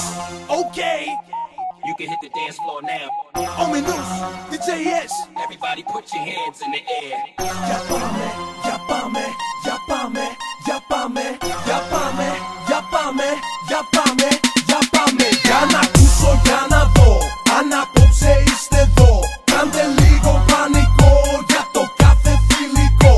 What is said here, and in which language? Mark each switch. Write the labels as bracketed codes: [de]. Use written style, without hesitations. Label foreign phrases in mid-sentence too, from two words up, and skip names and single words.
[en] Okay, You can hit the dance floor now. Ominous, DJS. Everybody put your hands in the air. [el] Για πάμε, για πάμε, για πάμε, για πάμε, για πάμε, για πάμε, για πάμε, για πάμε. Για να ακούσω, για να δω, αν απόψε είστε εδώ. Κάντε λίγο πανικό για το κάθε φιλικό.